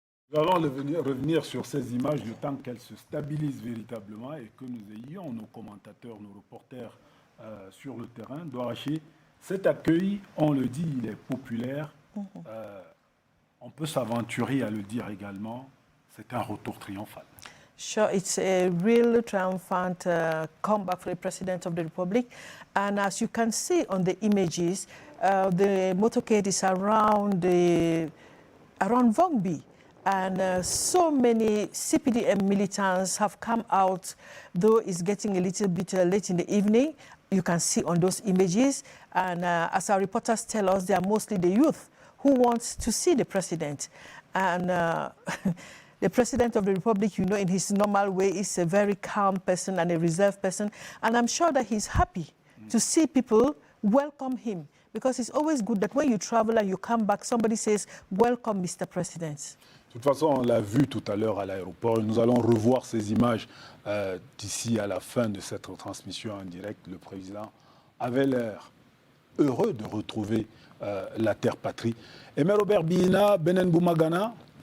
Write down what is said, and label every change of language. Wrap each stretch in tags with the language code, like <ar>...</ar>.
<fr>Nous allons revenir sur ces images le temps qu'elles se stabilisent véritablement et que nous ayons nos commentateurs, nos reporters sur le terrain. Doraché, cet accueil, on le dit, il est populaire. On peut s'aventurer à le dire également, c'est un retour triomphal.</fr> <en>Sure, it's a real triumphant comeback for the President of the Republic. And as you can see on the images, the motorcade is around Vongbi. And so many CPDM militants have come out, though it's getting a little bit late in the evening. You can see on those images. And as our reporters tell us, they are mostly the youth who want to see the president. And the President of the Republic, you know, in his normal way, is a very calm person and a reserved person. And I'm sure that he's happy to see people welcome him. Because it's always good that when you travel and you come back, somebody says, welcome, Mr. President.</en> <fr>De toute façon, on l'a vu tout à l'heure à l'aéroport. Nous allons revoir ces images d'ici à la fin de cette transmission en direct. Le président avait l'air heureux de retrouver la terre patrie. Aimé Robert Bina, Benen Boumagana.</fr>